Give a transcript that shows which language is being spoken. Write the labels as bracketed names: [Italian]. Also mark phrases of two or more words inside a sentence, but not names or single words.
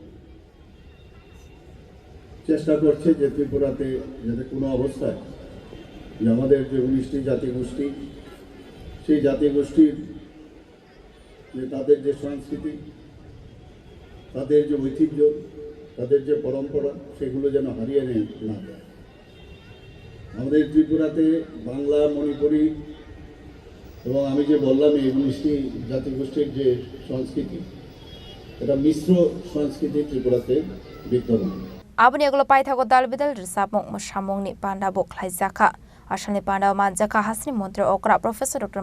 [Bangla] চেষ্টা করছে যে ত্রিপুরাতে যাতে কোনো অবস্থায় যে আমাদের যে 19টি জাতিগোষ্ঠী সেই জাতিগোষ্ঠীর যে তাদের যে সংস্কৃতি তাদের যে ঐতিহ্য তাদের যে পরম্পরা সেগুলো যেন হারিয়ে না যায়। আমাদের ত্রিপুরাতে বাংলা মণিপুরি এবং আমি যে বললাম এই 19টি জাতিগোষ্ঠীর যে সংস্কৃতি এটা মিশ্র সংস্কৃতি ত্রিপুরাতে বিদ্যমান। [Kok Borok] Abani Aglo Paithago Dalbidal Risapong Mashamongni Panda Bok Laizaka Ashani Panda Manjaka Hasri Montri Okra Professor Dr.